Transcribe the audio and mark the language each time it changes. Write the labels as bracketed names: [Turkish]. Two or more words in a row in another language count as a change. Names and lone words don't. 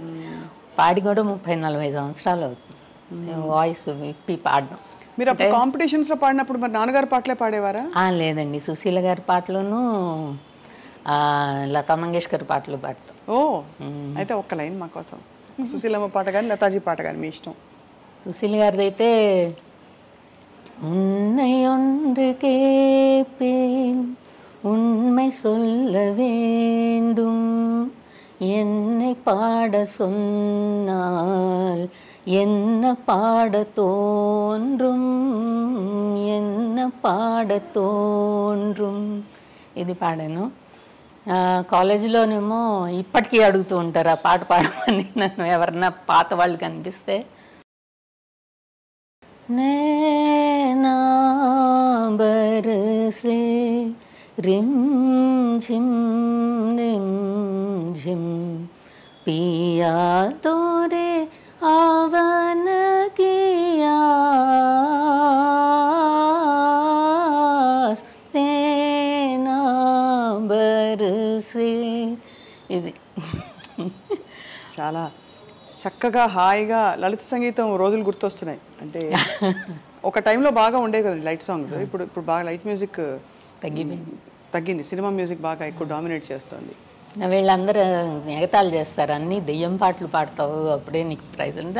[Telugu] పాడి కూడా 30-40 సంవత్సరాలు అవుతుంది వాయిస్ విప్పి పాడడం. మీరు అప్పుడు కాంపిటీషన్స్లో పాడినప్పుడు మరి నాన్నగారు పాటలే పాడేవారా? లేదండి, సుశీల గారి పాటలను లతా మంగేష్కర్ పాటలు పాడతాం. ఓ, అయితే ఒక్క లైన్ మా కోసం, సుశీలమ్మ పాట కానీ లతాజీ పాట కానీ మీ ఇష్టం. సుశీల గారిది అయితే [Tamil] உன்னை ஒன்று கேட்பேன் உண்மை சொல்ல வேண்டும் என்னை பாட சொன்னால் என்ன பாட தோன்றும் என்ன பாட தோன்றும் [Telugu] ఇది పాడాను. కాలేజీలోనేమో ఇప్పటికీ అడుగుతూ ఉంటారు ఆ పాట పాడమని నన్ను, ఎవరన్నా పాత వాళ్ళు కనిపిస్తే. [Hindi] नैना बरसे रिमझिम रिमझिम पिया तोरे आवन किया नैना बरसे. [Telugu] ఇది చాలా చక్కగా హాయిగా లలిత సంగీతం రోజులు గుర్తొస్తున్నాయి. అంటే ఒక టైంలో బాగా ఉండేవి కదండి [English] light songs. [Telugu] ఇప్పుడు బాగా [English] light music [Telugu] తగ్గింది. [English] cinema music [Telugu] బాగా ఎక్కువ డామినేట్ చేస్తుంది. వీళ్ళందరూ ఎగతాళి చేస్తారు, అన్నీ దెయ్యం పాటలు పాడతావు అప్పుడే నీకు ప్రైజ్ ఉంటుంది.